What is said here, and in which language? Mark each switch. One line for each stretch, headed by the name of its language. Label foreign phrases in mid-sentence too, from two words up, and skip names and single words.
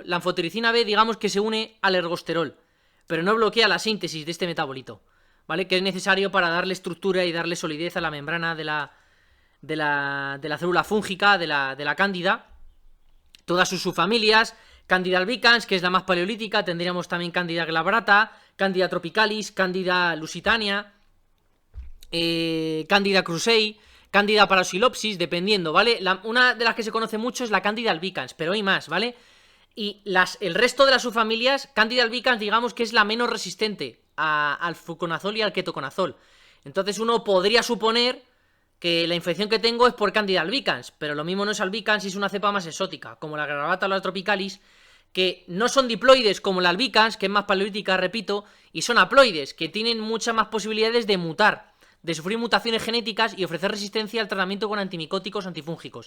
Spanish: La anfotericina B, digamos que se une al ergosterol, pero no bloquea la síntesis de este metabolito, ¿vale? Que es necesario para darle estructura y darle solidez a la membrana de la célula fúngica, de la cándida. Todas sus subfamilias, Candida albicans, que es la más paleolítica, tendríamos también Candida glabrata, Candida tropicalis, Candida lusitania, Candida krusei, Cándida parapsilopsis, dependiendo, ¿vale? Una de las que se conoce mucho es la Cándida albicans, pero hay más, ¿vale? Y el resto de las subfamilias, Cándida albicans, digamos que es la menos resistente al fluconazol y al ketoconazol. Entonces uno podría suponer que la infección que tengo es por Cándida albicans, pero lo mismo no es albicans y es una cepa más exótica, como la Gravata o la tropicalis, que no son diploides como la albicans, que es más paleolítica, repito, y son haploides, que tienen muchas más posibilidades de mutar, de sufrir mutaciones genéticas y ofrecer resistencia al tratamiento con antimicóticos o antifúngicos.